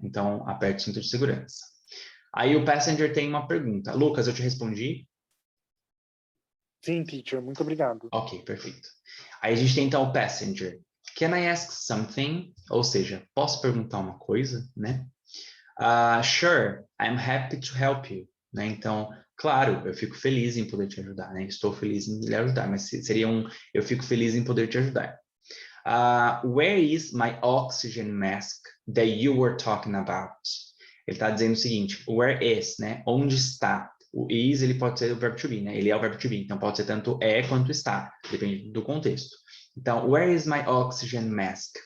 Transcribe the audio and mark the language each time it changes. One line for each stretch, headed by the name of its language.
Portuguese: Então, aperte o cinto de segurança. Aí o passenger tem uma pergunta. Lucas, eu te respondi? Sim, teacher, muito obrigado. Ok, perfeito. Aí a gente tem então o passenger. Can I ask something? Ou seja, posso perguntar uma coisa, né?
English: Sure, I'm happy to help you.
Portuguese: Né? Então, claro, eu fico feliz em poder te ajudar, né? Estou feliz em lhe ajudar, mas seria eu fico feliz em poder te ajudar.
English: Where is my oxygen mask that you were talking about?
Portuguese: Ele está dizendo o seguinte, where is, né? Onde está? O is, ele pode ser o verbo to be, né? Ele é o verbo to be, então pode ser tanto é quanto está, depende do contexto.
English: Então, where is my oxygen mask?